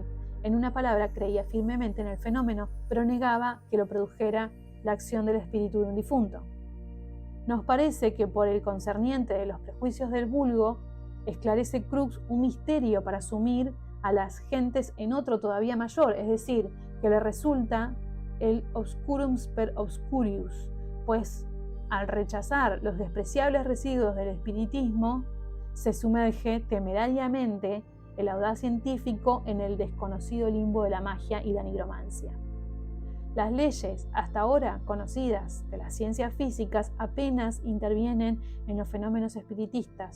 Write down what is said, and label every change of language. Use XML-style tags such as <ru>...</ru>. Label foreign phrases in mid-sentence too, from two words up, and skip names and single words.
<es>En una palabra, creía firmemente en el fenómeno, pero negaba que lo produjera la acción del espíritu de un difunto. Nos parece que por el concerniente de los prejuicios del vulgo, esclarece Crookes un misterio para sumir a las gentes en otro todavía mayor, es decir, que le resulta el</es> <la>obscurum per obscurius,</la> <es>pues al rechazar los despreciables residuos del espiritismo, se sumerge temerariamente el audaz científico en el desconocido limbo de la magia y la nigromancia. Las leyes hasta ahora conocidas de las ciencias físicas apenas intervienen en los fenómenos espiritistas.</es>